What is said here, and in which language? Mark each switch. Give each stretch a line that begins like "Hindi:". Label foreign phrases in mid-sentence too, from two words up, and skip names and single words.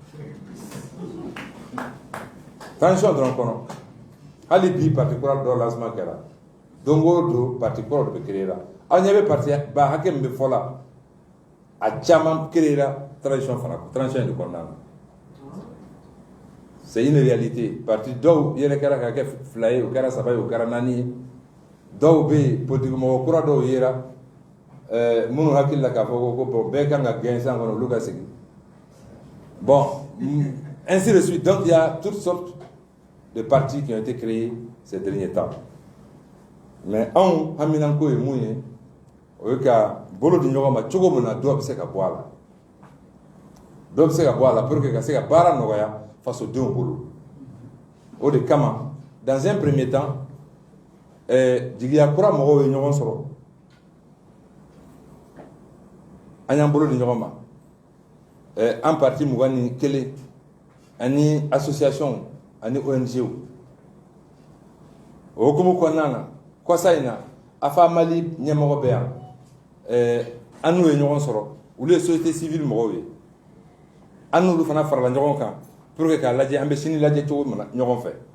Bambara: transition dɔrɔn kɔnɔ hali bi parti kura dɔ lancement kɛra don o don parti kura dɔ bɛ créera aw ɲɛ bɛ parti ba hakɛ min bɛ fɔ la a caman créera transition de kɔnɔna na
French: c'est une
Bambara: réalité parti dɔw yɛrɛ kɛra ka kɛ 2 ye o kɛra 3 ye o kɛra 4 ye dɔw bɛ yen politique mɔgɔ kura dɔw yera minnu hakili la k'a fɔ ko bon bɛɛ kan ka gagner san kɔnɔ olu ka segin bon
French: ainsi de suite donc il y a toutes sortes de partis qui ont été créés ces derniers temps mais
Bambara: anw haminanko ye mun ye o ye ka bolo di ɲɔgɔn ma cogo min na dɔ bɛ se ka bɔ a la dɔ bɛ se ka bɔ a la
French: pour que
Bambara: ka se ka baara nɔgɔya fasodenw bolo o de kama
French: dans un premier temps
Bambara: jigiya kura mɔgɔw ye ɲɔgɔn sɔrɔ an y'an bolo di ɲɔgɔn ma an parti 21 ani association ani ONG o hukumu kɔnɔna na kɔsa in na afa mali ɲɛmɔgɔ bɛ yan an n'u ye ɲɔgɔn sɔrɔ olu ye
French: société civile
Bambara: mɔgɔw ye an n'olu fana farala ɲɔgɔn kan
French: pour que
Bambara: k'a lajɛ an bɛ sini lajɛ cogo min na ɲɔgɔn fɛ